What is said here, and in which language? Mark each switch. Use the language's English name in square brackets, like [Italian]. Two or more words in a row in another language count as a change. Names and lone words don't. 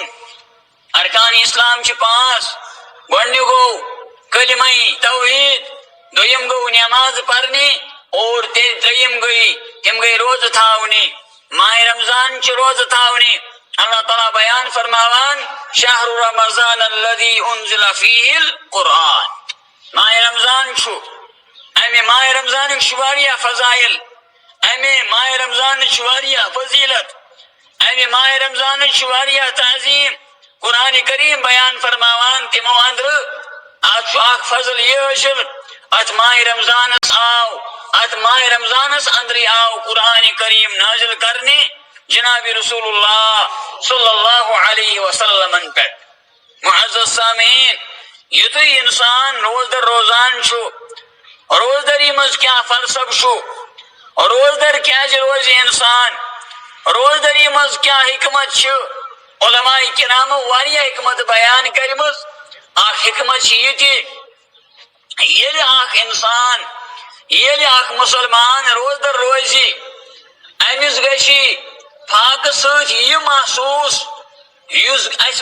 [Kashmiri] ارکان اسلام 5. گۄڈنیُک گوٚو کلمہ توحید، دوٚیِم گوٚو نماز پرنی، اور ترٛیٚیِم تِم گٔے روزٕ تھاونی. ماہ رمضان چھِ روزٕ تھاونی. اللہ تعالیٰ بیان فرماوان [Arabic] شہر رمضان الذی انزل فیہ القرآن. [Kashmiri] ماہ رمضان چھُ، امہِ ماہ رمضانٕکۍ چھِ واریاہ فضائل، امہِ ماہ رمضانٕچ چھِ واریاہ فضیلت، امہِ ماہ رمضانٕچ چھِ واریاہ تعظیم. قرآن کریم بیان فرماوان تِمو اندرٕ اتھ چھُ اکھ فضل یہ حٲصِل، اتھ ماہ رمضانس اندرے آو قرآن کریم نازل کرنے جناب رسول اللہ [Arabic] صلی اللہ علیہ وسلم [Kashmiri] پہ. معزز سامعین، یُتھُے انسان روزدر روزان چھُ، روزدری مز کیا فلسف چھُ، روزدر کیازِ روزِ انسان، روزدری مز کیا حکمت چھِ. علماء کرامو واریاہ حکمت بیان کرمٕژ. اکھ حکمت چھِ یہِ تہِ ییٚلہِ اکھ انسان، ییٚلہِ اکھ مسلمان روزدر روزِ، أمِس گژھِ فاقہٕ سۭتۍ یہِ محسوٗس یُس اَسہِ